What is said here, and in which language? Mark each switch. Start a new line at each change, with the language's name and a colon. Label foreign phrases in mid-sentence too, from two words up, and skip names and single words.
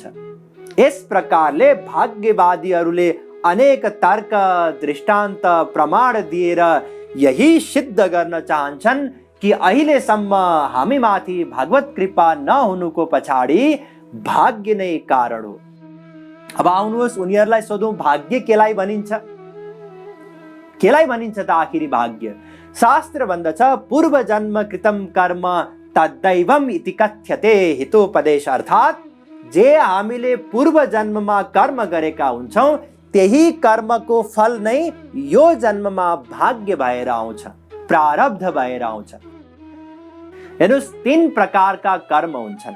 Nepali: यस प्रकारले भाग्यवादीहरूले अनेक तर्क दृष्टान्त प्रमाण दिएर यही सिद्ध गर्न चाहन्छन् कि अहिलेसम्म हामीमाथि भगवत कृपा नहुनुको पछाडि भाग्य नै कारण हो। अब आउनुहोस् उनीहरूलाई सोधौं, भाग्य केलाई भनिन्छ? केलाई भनिन्छ त आखिरी भाग्य? शास्त्र भन्दछ
Sanskrit: पूर्व जन्म कृतम कर्म तद्दैवम इति कथ्यते हितोपदेश।
Nepali: अर्थात जे हामीले पूर्व जन्ममा कर्म गरेका हुन्छौं त्यही कर्मको फल नै यो जन्ममा भाग्य भएर आउँछ, प्रारब्ध भएर आउँछ। हेर्नुस्, 3 प्रकारका कर्म हुन्छन्।